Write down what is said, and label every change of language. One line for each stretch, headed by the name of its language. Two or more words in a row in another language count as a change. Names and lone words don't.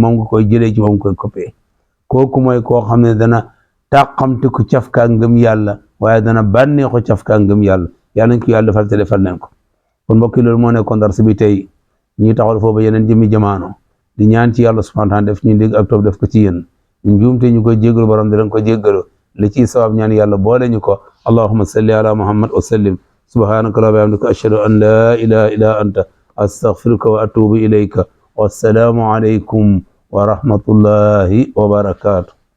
Wolof: moom nga koy jëlee ci moom nga koy copier kooku mooy koo xam ne dana tàqamte ku cafkaa ngëm yàlla waaye dana bànneexu cafkaa ngëm yàlla yàlla nañ ko yàlla defal te defal leen ko kon mbokk yi loolu moo nekkoon dars bi tey ñuy taxawal foofu yeneen jëmmi jamaano di ñaan ci yàlla
Arabic: سبحانه وتعالى
Wolof: def ñu dégg ak topp def ko ci yéen njuumte ñu koy jéggalu borom di leen ko jéggalu li ci sabab ñaan yàlla boole ñu ko
Arabic: اللهم صل على محمد وسلم سبحانك وبحمدك أشهد أن لا إله إلا أنت أستغفرك وأتوب إليك والسلام عليكم ورحمة الله وبركاته